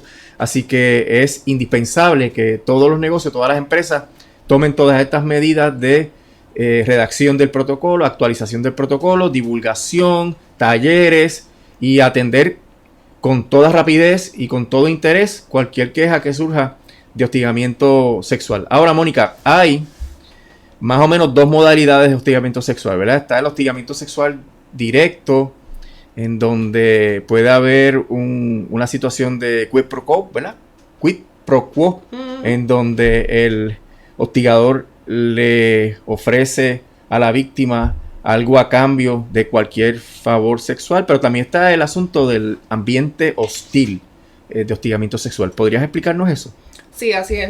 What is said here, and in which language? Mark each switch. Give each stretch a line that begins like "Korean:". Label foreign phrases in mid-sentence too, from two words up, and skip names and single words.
Spanish: Así que es indispensable que todos los negocios, todas las empresas tomen todas estas medidas de redacción del protocolo, actualización del protocolo, divulgación, talleres, y atender con toda rapidez y con todo interés cualquier queja que surja de hostigamiento sexual. Ahora, Mónica, hay más o menos dos modalidades de hostigamiento sexual, ¿verdad? Está el hostigamiento sexual directo, en donde puede haber una situación de
Latin: quid pro quo,
Spanish: ¿verdad?
Latin: Quid pro quo,
Spanish: en donde el hostigador le ofrece a la víctima algo a cambio de cualquier favor sexual, pero también está el asunto del ambiente hostil de hostigamiento sexual. ¿Podrías explicarnos eso? Sí, así es.